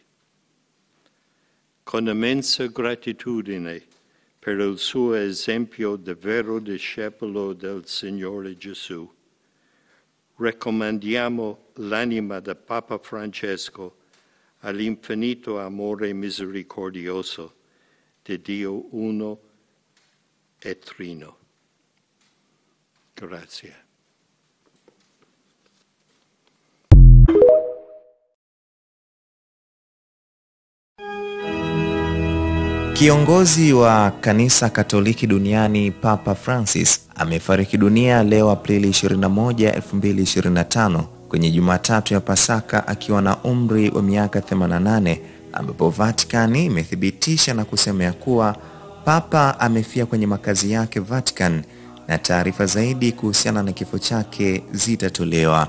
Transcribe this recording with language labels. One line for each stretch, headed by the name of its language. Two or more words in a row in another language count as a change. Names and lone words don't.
Italian: Con immensa gratitudine per il suo esempio di vero discepolo del Signore Gesù, raccomandiamo l'anima del Papa Francesco all'infinito amore misericordioso di Dio uno e trino. Grazie.
Swahili: Kiongozi wa kanisa Katoliki duniani Papa Francis amefariki dunia leo Aprili 21, 2025 kwenye Jumatatu ya Pasaka akiwa na umri wa miaka 88, ambapo Vatican imethibitisha na kusema ya kuwa Papa amefia kwenye makazi yake Vatican na taarifa zaidi kuhusiana na kifo chake zitatolewa.